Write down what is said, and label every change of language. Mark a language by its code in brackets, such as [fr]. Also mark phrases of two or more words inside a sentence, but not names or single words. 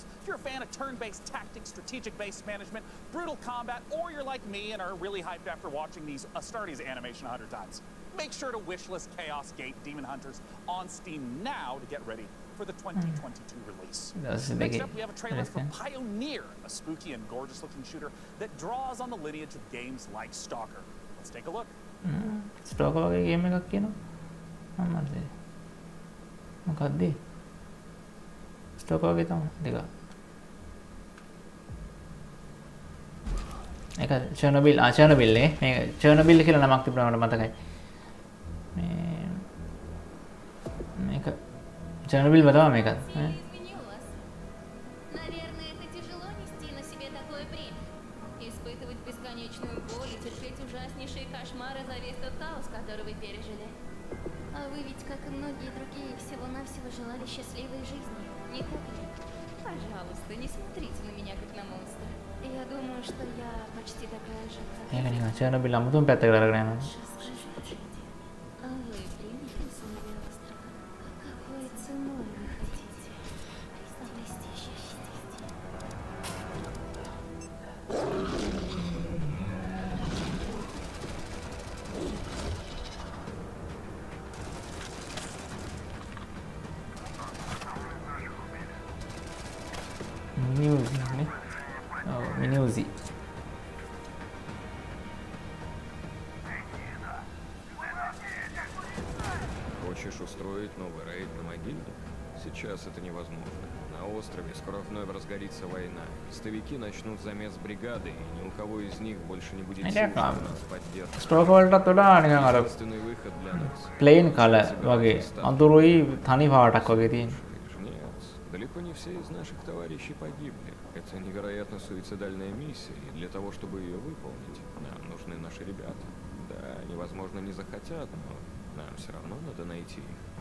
[en] If you're a fan of turn-based tactics, strategic-based management, brutal combat, or you're like me and are really hyped after watching these Astartes animation 100 times, make sure to wishlist Chaos Gate Demon Hunters on Steam now to get ready for the 2022 release. Next up, we have a trailer for Pioneer, a spooky and gorgeous-looking shooter that draws on the lineage of games like Stalker. Let's take a look. [si] Stalker වගේ ගේම් එකක් කියනවා. මමද. මොකක්ද? Stalker වගේ තමයි දෙක. ඒක චර්නොබිල් නේ. මේක චර්නොබිල් කියලා නමක් තිබුණා මට මතකයි. Chernobyl बताओ මේක. [ru] Наверное, это тяжело нести на себе такое бремя. Испытывать бесконечную боль и терпеть ужаснейшие кошмары за весь тот хаос, который вы пережили. А вы ведь, как и многие другие, всего-навсего желали счастливой жизни, не так ли? Пожалуйста, не смотрите на меня, как на монстра. Я думаю, что я почти такая же, как [si] ඒක නිකන් Chernobyl අමුතුම පැත්තකට අරගෙන යනවා. [ru] А вы примете условия острова? Какой ценой вы хотите обрести счастье? [si] Mini-Uzi නේ. ඔව් Mini-Uzi. [ru] Хочешь устроить новый рейд на могильник? Сейчас это невозможно. На острове скоро вновь разгорится война. Стовики начнут замес бригады, и ни у кого из них больше не будет сил, чтобы нас поддерживать. [si] ස්ටෝක් වලටත් වඩා නිකන් අර [ru] Единственный выход для нас. [en] plain colour [si] වගේ අඳුරුයි තනි පාටක් වගේ තියෙන. [ru] Нет, далеко не все из наших товарищей погибли. Это невероятно суицидальная миссия, и для того, чтобы ее выполнить, нам нужны наши ребята. Да, они, возможно, не захотят, но нам все равно надо найти их.